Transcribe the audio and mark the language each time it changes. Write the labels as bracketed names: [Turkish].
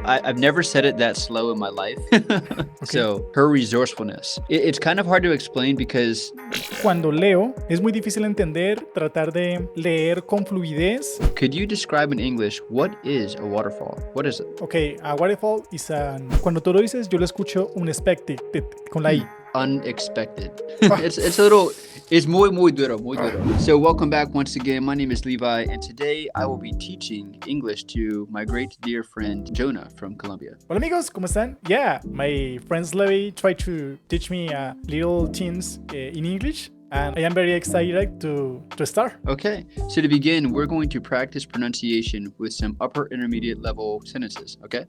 [English] I've never said it that slow in my life. So her resourcefulness. It's kind of hard to explain because [Spanish] Cuando leo, es muy difícil entender, tratar de leer con fluidez. [English] could you describe in English what is a waterfall? What is it? Ok, a waterfall is an... [Spanish] Cuando tú lo dices, yo lo escucho unexpected, con la I. [English] Unexpected. It's a little, it's [Spanish] muy duro, muy duro. [English] So welcome back once again. My name is Levi, and today I will be teaching English to my great dear friend Jonah from Colombia. [Spanish] Hola amigos, ¿cómo están? [English] Yeah, my friends Levi tried to teach me little things in English. And I am very excited to start. Okay, so to begin, we're going to practice pronunciation with some upper intermediate level sentences, okay?